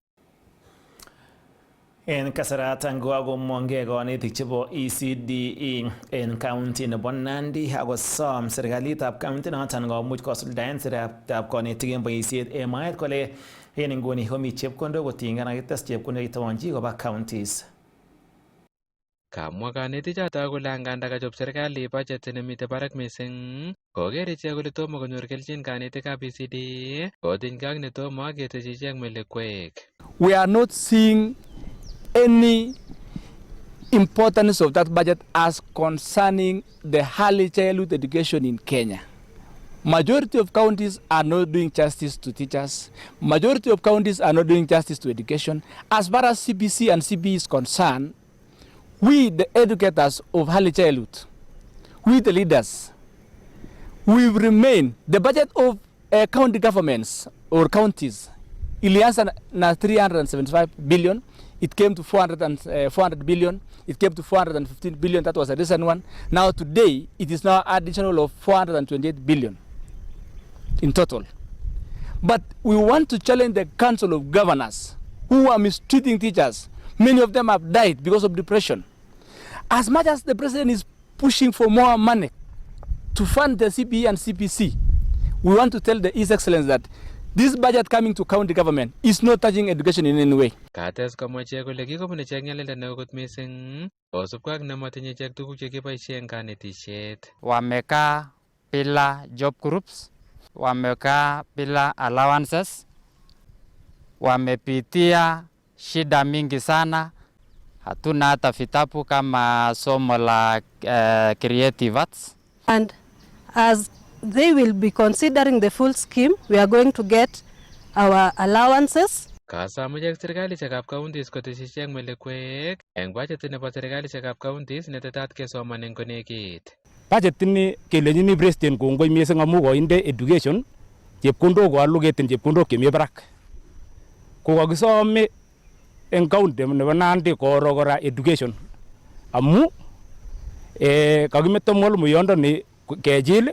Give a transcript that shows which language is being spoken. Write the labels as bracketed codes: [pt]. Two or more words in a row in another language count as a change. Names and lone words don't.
[kln] En kasaratan kokakomongei konetik chebo ECDE en county nebo Nandi akosom serikalitab county noton komuch kosuldaen siretab konetik en boisiet en mwaet kole en inguni komi chepkondok kotinygei ak kites chepkondok kitawonchi koba counties. Kamwa kanetichoto kole anganda kachop serikali budget nemitei barak mising, koker ichek kole tomo konyor kelchin kanetikab ECDE kotinygei ak netomo ketechi ichek melekwek. [en] We are not seeing any importance of that budget as concerning the early childhood education in Kenya. Majority of counties are not doing justice to teachers. Majority of counties are not doing justice to education. As far as CBC and CBE is concerned, we, the educators of early childhood, we, the leaders, we remain. The budget of county governments or counties, [sw] ilianza na 375 billion. [en] It came to 400 billion. It came to 415 billion. That was a recent one. Now today, it is now additional of 428 billion in total. But we want to challenge the Council of Governors who are mistreating teachers. Many of them have died because of depression. As much as the president is pushing for more money to fund the CPE and CPC, we want to tell the His Excellency that this budget coming to county government is not touching education in any way. [kln] Kates komwa ichek kole kikobun ichek nyalilda neo kot mising kosubkei ak nematinye ichek tuguk chekiboisie eng kanetisiet. [sw] Wamekaa bila job groups, wamekaa bila allowances, wamepitia shida mingi sana. Hatuna hata vitabu kama somo la creative arts. [en] And as they will be considering the full scheme, we are going to get our allowances. [kln] Kasom ichek serikalishekab counties koteshi ichek melekwek eng budget nebo serikalishekab counties netetat kesoman eng konekit. Budget ini kelenjini president kongoi mising amu koinde education chepkondok koallocaten chepkondok chemi barak. Kokakisome eng county nebo Nandi koro kora education amu kakimeto mwalimuiyondoni kechil.